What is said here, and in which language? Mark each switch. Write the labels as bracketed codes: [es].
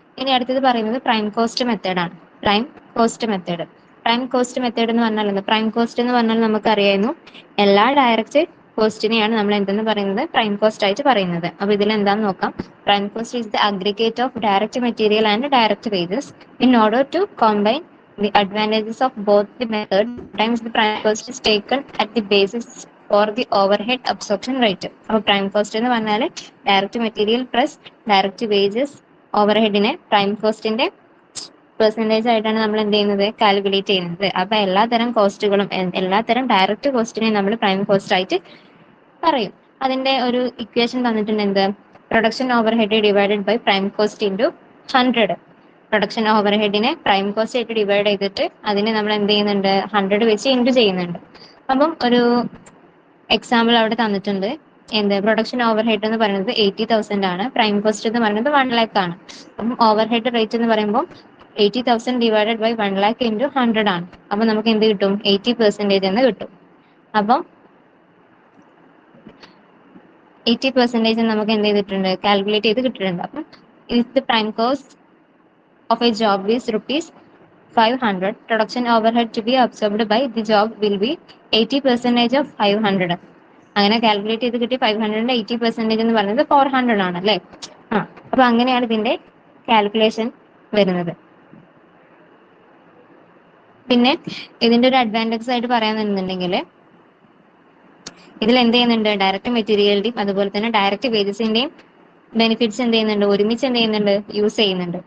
[ml] ഇനി അടുത്തത് പറയുന്നത് പ്രൈം കോസ്റ്റ് മെത്തേഡാണ്. പ്രൈം കോസ്റ്റ് മെത്തേഡ് എന്ന് പറഞ്ഞാൽ എന്താ? പ്രൈം കോസ്റ്റ് എന്ന് പറഞ്ഞാൽ നമുക്കറിയായിരുന്നു എല്ലാ ഡയറക്റ്റ് കോസ്റ്റിനെയാണ് നമ്മൾ എന്തെന്ന് പറയുന്നത്, പ്രൈം കോസ്റ്റ് ആയിട്ട് പറയുന്നത്. അപ്പൊ ഇതിൽ എന്താന്ന് നോക്കാം. [en] Prime cost is the aggregate of direct material and direct wages in order to combine the advantages of both the methods. Sometimes the prime cost is taken at the basis for the overhead absorption rate. [ml] അപ്പോൾ prime cost എന്ന് പറഞ്ഞാൽ direct material plus direct wages ഓവർഹെഡിനെ prime കോസ്റ്റിന്റെ percentage ആയിട്ടാണ് നമ്മൾ എന്ത് ചെയ്യുന്നത്, calculate ചെയ്യുന്നത്. അപ്പൊ എല്ലാത്തരം കോസ്റ്റുകളും എല്ലാത്തരം ഡയറക്റ്റ് കോസ്റ്റിനെ നമ്മൾ പ്രൈം കോസ്റ്റ് ആയിട്ട് പറയും. അതിന്റെ ഒരു ഇക്വേഷൻ തന്നിട്ടുണ്ട്. എന്ത്? [en] Production overhead divided by prime cost into 100. [ml] Production ഓവർഹെഡിനെ prime cost ആയിട്ട് ഡിവൈഡ് ചെയ്തിട്ട് അതിനെ നമ്മൾ എന്ത് ചെയ്യുന്നുണ്ട്, 100 വെച്ച് ഇൻറ്റു ചെയ്യുന്നുണ്ട്. അപ്പം ഒരു എക്സാമ്പിൾ അവിടെ തന്നിട്ടുണ്ട്. എന്ത്? പ്രൊഡക്ഷൻ ഓവർഹെഡ് എന്ന് പറയുന്നത് 80,000 ആണ്. പ്രൈം കോസ്റ്റ് എന്ന് പറയുന്നത് 1 lakh ആണ്. അപ്പം ഓവർഹെഡ് റേറ്റ് എന്ന് പറയുമ്പോൾ 80,000 ഡിവൈഡഡ് ബൈ 1 lakh ഇൻറ്റു 100 ആണ്. അപ്പം നമുക്ക് എന്ത് കിട്ടും? 80% എന്ന് കിട്ടും. അപ്പം 80% നമുക്ക് എന്ത് ചെയ്തിട്ടുണ്ട്, കാൽക്കുലേറ്റ് ചെയ്ത് കിട്ടിയിട്ടുണ്ട്. അപ്പം ഇത് [en] Prime cost of a job is rupees 500. Production overhead to be absorbed by the job will be 80% of 500. [ml] അങ്ങനെ കാൽക്കുലേറ്റ് ചെയ്ത് കിട്ടി 500ന്റെ 80% എന്ന് പറയുന്നത് 400 ആണ് അല്ലേ. അപ്പൊ അങ്ങനെയാണ് ഇതിന്റെ കാൽക്കുലേഷൻ വരുന്നത്. പിന്നെ ഇതിന്റെ ഒരു അഡ്വാൻറ്റേജ് ആയിട്ട് പറയാന്നുണ്ടെങ്കിൽ ഇതിൽ എന്ത് ചെയ്യുന്നുണ്ട്, ഡയറക്റ്റ് മെറ്റീരിയലിന്റെയും അതുപോലെ തന്നെ ഡയറക്റ്റ് വേജസിന്റെയും ബെനിഫിറ്റ്സ് എന്ത് ചെയ്യുന്നുണ്ട്, ഒരുമിച്ച് എന്ത് ചെയ്യുന്നുണ്ട്, യൂസ് ചെയ്യുന്നുണ്ട്.